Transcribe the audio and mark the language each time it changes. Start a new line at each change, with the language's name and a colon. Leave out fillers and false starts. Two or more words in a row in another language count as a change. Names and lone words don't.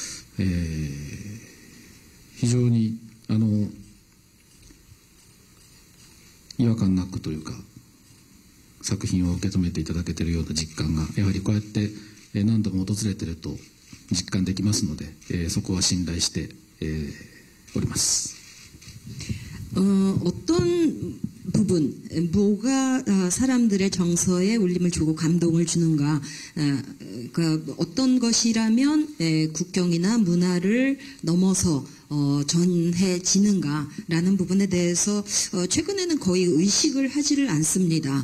Japanese: 非常に違和感なくというか作品を受け止めていただけているような実感がやはりこうやって何度も訪れていると実感できますので、そこは信頼して、おります。
Korean: 어떤 부분, 뭐가 사람들의 정서에 울림을 주고 감동을 주는가, 그러니까 어떤 것이라면 국경이나 문화를 넘어서 전해지는가라는 부분에 대해서 최근에는 거의 의식을 하지를 않습니다.